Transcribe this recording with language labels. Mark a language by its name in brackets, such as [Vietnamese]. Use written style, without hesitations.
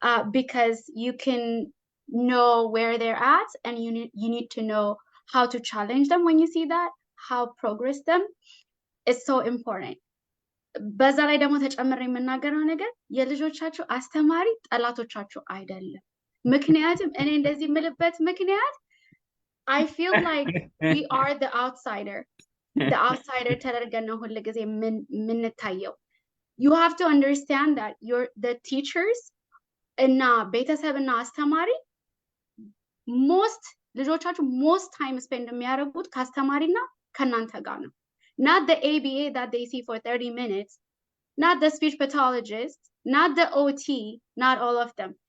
[English] Because you can know where they're at and you need to know how to challenge them when you see that, how progress them. It's so important. [Amharic] በዛ ላይ ደግሞ ተጨምሬ የምናገረው ነገር የልጆቻችሁ አስተማሪ ጠላቶቻችሁ አይደለም። ምክንያቱም እኔ እንደዚህ የምልበት ምክንያት [English] I feel like we are the outsider. The outsider [Amharic] ተደርገን ነው ሁሉ ጊዜ የምንታየው. [English] You have to understand that the teachers [Amharic] እና ቤተሰብና አስተማሪ ልጆቻችሁ [English] most time spend [Amharic] የሚያደርጉት ከአስተማሪና ከእናንተ ጋር ነው. [English] Not the ABA that they see for 30 minutes, not the speech pathologist, not the OT, not all of them.